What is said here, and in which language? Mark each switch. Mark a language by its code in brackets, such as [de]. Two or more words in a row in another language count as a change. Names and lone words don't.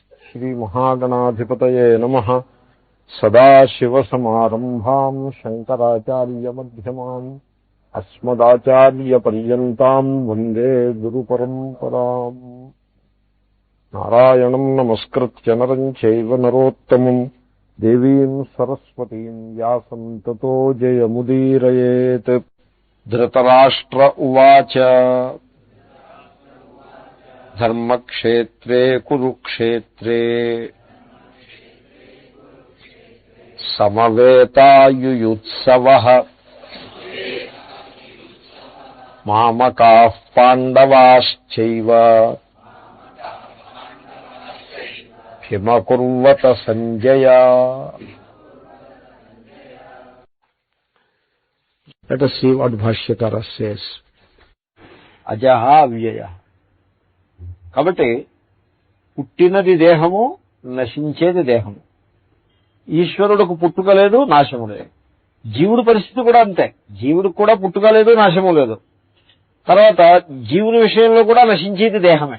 [sa] श्रीमहागणाधिपतये नमः. सदाशिवसमारम्भां शङ्कराचार्यमध्यमां अस्मदाचार्यपर्यन्तां वन्दे गुरुपरम्परां. नारायणं नमस्कृत्य नरं चैव नरोत्तमं देवीं सरस्वतीं व्यासं ततो जयमुदीरयेत्. धृतराष्ट्र उवाच धर्मक्षेत्रे कुरुक्षेत्रे समवेतायुयुत्सवः मामकाः पाण्डवाश्चैव किमकुर्वत सञ्जय. [en] Let us see what Bhashyakara says. [sa] अजः अव्ययः. [te] కాబట్టి పుట్టినది దేహము, నశించేది దేహము. ఈశ్వరుడికి పుట్టుక లేదు, నాశము లేదు. జీవుడి పరిస్థితి కూడా అంతే. జీవుడికి కూడా పుట్టుక లేదు, నాశము లేదు. తర్వాత జీవుని విషయంలో కూడా నశించేది దేహమే.